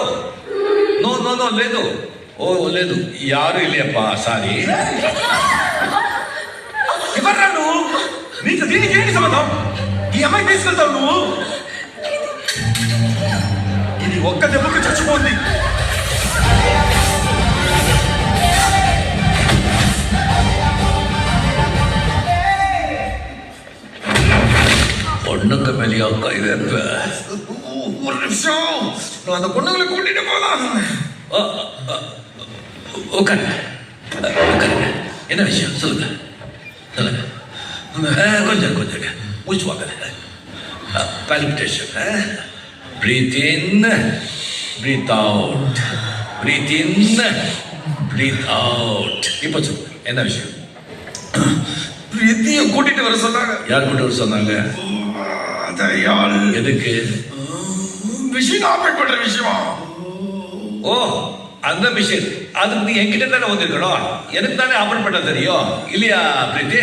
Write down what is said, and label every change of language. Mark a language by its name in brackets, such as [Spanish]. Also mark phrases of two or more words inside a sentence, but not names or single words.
[Telugu] నో లేదు. ఓ లేదు, [Tamil] யாரு இல்லப்பா, [Telugu] సారీ. ఎవర్రా నువ్వు? నీకు దీనికి ఏంటి సంబంధం? ఈ అమ్మాయి తీసుకెళ్తావు నువ్వు? ఇది ఒక్క దెబ్బకు చచ్చిపోయింది. [Tamil] பொண்ணுக்கு மேலேயா கை வைப்ப? ஒரு நிமிஷம், நான் அந்த பொண்ணுங்களை கூட்டிட்டு போலாம். உட்காருங்க. என்ன விஷயம் சொல்லுங்க. கொஞ்சம் மூச்சு வாங்க. பால்பிட்டேஷன். [English] breathe in, breathe out, breathe in, breathe out. [Tamil] இப்போ சொல்லு, என்ன விஷயம்? பிரீத்தியை கூட்டிட்டு வர சொன்னாங்க. யார் கூட்டிட்டு வர சொன்னாங்க? எதுக்கு? விஷயம் ஆப்ரேட் பண்ற விஷயமா? ஓ, அந்த விஷயம். அதுக்கு நீ என்கிட்ட தானே வந்திருக்கணும். எனக்கு தானே ஆப்ரேட் பண்ண தெரியும் இல்லையா பிரீத்தி?